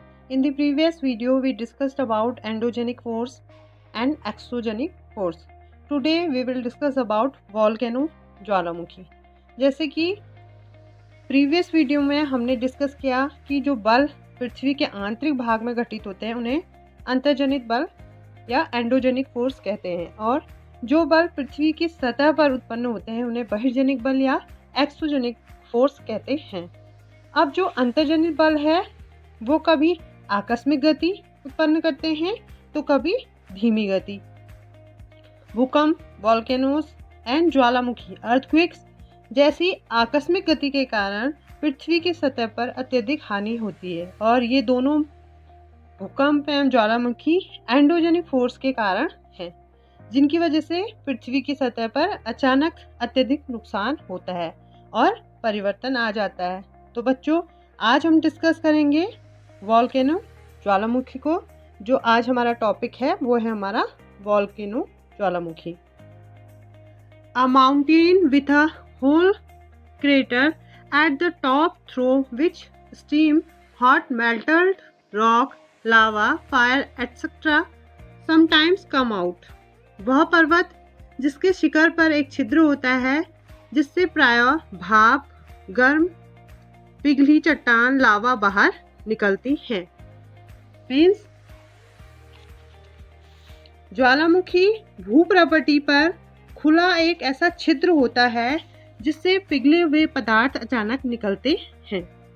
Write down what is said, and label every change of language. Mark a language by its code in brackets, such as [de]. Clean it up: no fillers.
[en] In the previous video, we discussed about endogenic force and exogenic force. Today, we will discuss about volcano, ज्वालामुखी. [hi] जैसे कि previous video में हमने discuss किया कि जो बल पृथ्वी के आंतरिक भाग में घटित होते हैं उन्हें अंतर्जनित बल या एंडोजेनिक फोर्स कहते हैं, और जो बल पृथ्वी की सतह पर उत्पन्न होते हैं उन्हें बहिर्जनिक बल या एक्सोजेनिक फोर्स कहते हैं. अब जो अंतर्जनित बल है वो कभी आकस्मिक गति उत्पन्न करते हैं तो कभी धीमी गति. भूकंप, वॉल्केनोस एंड ज्वालामुखी अर्थक्वेक्स जैसी आकस्मिक गति के कारण पृथ्वी की सतह पर अत्यधिक हानि होती है, और ये दोनों भूकंप एवं ज्वालामुखी एंडोजेनिक फोर्स के कारण हैं, जिनकी वजह से पृथ्वी की सतह पर अचानक अत्यधिक नुकसान होता है और परिवर्तन आ जाता है. तो बच्चों, आज हम डिस्कस करेंगे वॉल्केनो, ज्वालामुखी को. जो आज हमारा टॉपिक है वो है हमारा volcano, Jwalamukhi. [en] A mountain with a whole crater at the top through which steam, hot melted rock, lava, fire etc. sometimes come out. [hi] वह पर्वत जिसके शिखर पर एक छिद्र होता है जिससे प्रायः भाप, गर्म पिघली चट्टान, लावा बाहर निकलती हैं. मीन्स ज्वालामुखी भूप्रपटी पर खुला एक ऐसा छिद्र होता है जिससे पिघले हुए पदार्थ अचानक निकलते हैं.